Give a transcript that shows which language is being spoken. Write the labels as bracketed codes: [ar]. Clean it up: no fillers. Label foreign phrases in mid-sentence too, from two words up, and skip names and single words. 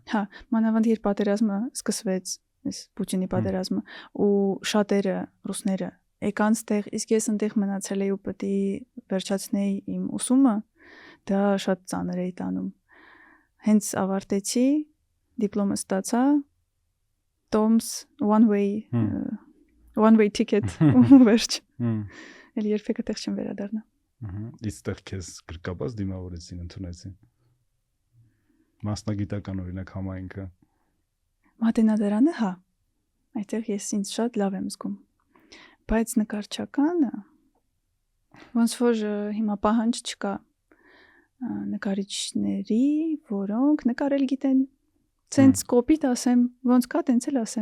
[hy] Հա, մանավանդ երբ պատերազմը սկսվեց, այս Պուտինի պատերազմը, ու շատերը ռուսները եկան ստեղ, իսկ ես այնտեղ մնացել էի ու պետք է վերջացնեի իմ ուսումը, դա շատ ծանր էի տանում։ Հենց ավարտեցի, դիպլոմը ստացա, [en] Tom's one way ticket [hy] ու վերջ։ Էլ երբեք այդտեղ չեմ վերադառնա։ Իստեղ քեզ գրկաբաց դիմավորեցին, ընդունեցին։ Մասնագիտական օրինակ համայնքը։ Մատենադարանը, հա։ Այդտեղ ես ինձ շատ լավ եմ զգում։ Բայց նկարչականը ոնց որ հիմա պահանջ չկա նկարիչների, որոնք նկարել գիտեն։ Ցենց կոպիտ ասեմ, ոնց կա, տենց էլ ասեմ։